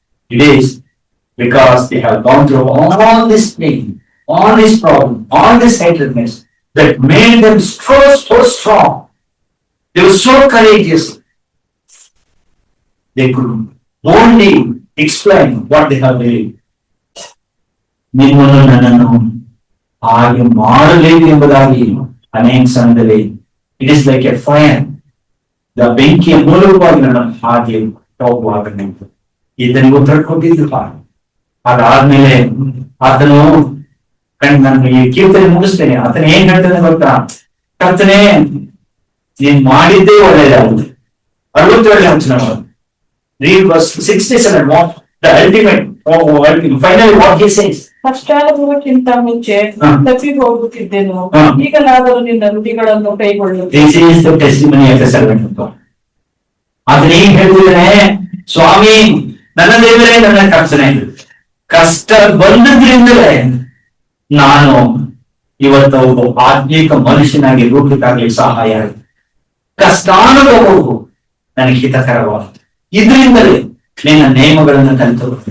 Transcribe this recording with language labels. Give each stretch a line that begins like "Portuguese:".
English: It is because they have gone through all this pain, all this problem, all this hatredness that made them so strong. They were so courageous. They could only explain what they have believed.
Kannada: ನಿಮ್ಮನ್ನು ನನ್ನನ್ನು ಹಾಗೆ ಮಾಡಬೇಕು ಎಂಬುದಾಗಿ ಅನೇಕ ಸಮಯದಲ್ಲಿ
English: it is like a fire, the
Kannada: ಬೆಂಕಿಯ ಮೂಲಕವಾಗಿ ನನ್ನ ಹಾಗೆ ಹೋಗುವಾಗ ಈತನಿಗೆ ಉತ್ತರ ಕೊಟ್ಟಿದ್ದು. ಅದಾದ್ಮೇಲೆ ಆತನು ನಾನು ಈ ಕೀರ್ತನೆ ಮುಗಿಸ್ತೇನೆ. ಆತನ ಏನ್ ಹೇಳ್ತಾನೆ ಗೊತ್ತಾ? ಕರ್ತನೆ, ನೀನ್ ಮಾಡಿದ್ದೇ ಒಳ್ಳೆಯದಾಗುತ್ತೆ. 67ನೇ ವಚನ
English: read verse 67. What the ultimate, finally what he says.
Kannada: ಪಶ್ಚಾತ್ತಾಪಕ್ಕಿಂತ ಮುಂಚೆ ತಪ್ಪಿ ಹೋಗುತ್ತಿದ್ದೆನು, ಈಗಲಾದರೂ ನಿನ್ನ ನುಡಿಗಳನ್ನು ಕೈಗೊಳ್ಳುತ್ತೇನೆ.
English: This is the testimony of the servant of God.
Kannada: ಆತನ ಏನ್ ಹೇಳ್ತಿದ್ದಾನೆ? ಸ್ವಾಮಿ, ನನ್ನ ದೇವರೇ, ನನ್ನ ಕರ್ತನೆ, ಕಷ್ಟ ಬಂದದ್ರಿಂದಲೇ ನಾನು ಇವತ್ತು ಒಬ್ಬ ಆತ್ಮೀಕ ಮನುಷ್ಯನಾಗಿ ರೂಪಕ್ಕಾಗಲಿ ಸಹಾಯ ಆಗಿದೆ. ಕಷ್ಟಾನುಭವವು ನನಗೆ ಹಿತಕರವಾದ, ಇದರಿಂದಲೇ ನಿನ್ನ ನೇಮಗಳನ್ನು ಕಲಿತು.